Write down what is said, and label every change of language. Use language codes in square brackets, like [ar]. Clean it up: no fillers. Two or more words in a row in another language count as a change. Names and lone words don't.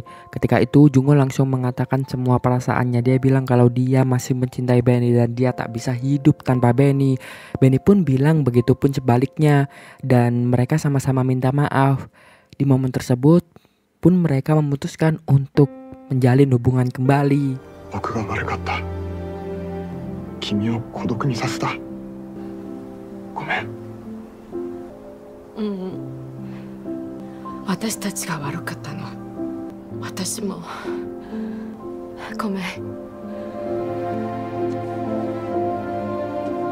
[id] Ketika itu Jungo langsung mengatakan semua perasaannya. Dia bilang kalau dia masih mencintai Benny dan dia tak bisa hidup tanpa Benny. Benny pun bilang begitu pun sebaliknya dan mereka sama-sama minta maaf. Di momen tersebut pun mereka memutuskan untuk menjalin hubungan kembali. [ja] Akuが悪かった。君を孤独にさせた。ごめん。私たちが悪かったの。私もごめん。